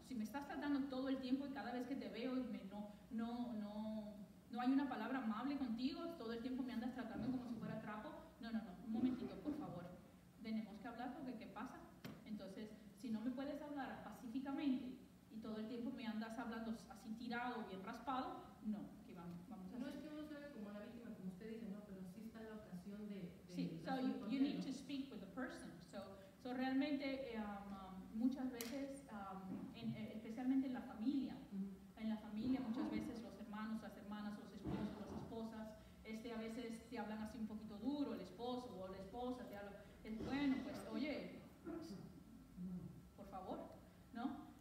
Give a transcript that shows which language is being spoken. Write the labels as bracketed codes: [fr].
[es] Si me estás tratando todo el tiempo y cada vez que te veo no hay una palabra amable contigo, todo el tiempo me andas tratando como si fuera trapo, no. Un momentito, por favor. Tenemos que hablar porque ¿qué pasa? Entonces, si no me puedes hablar pacíficamente y todo el tiempo me andas hablando así tirado, bien raspado, no, que vamos a hacer. No es que uno se ve como la víctima, como usted dice, no, pero sí está la ocasión de [en] sí, so you need to speak with the person. [es] So realmente muchas veces, especialmente en la familia, muchas veces los hermanos, las hermanas, los esposos, las esposas, a veces te hablan así un poquito duro, el esposo o la esposa te habla, bueno, pues oye, por favor, ¿no?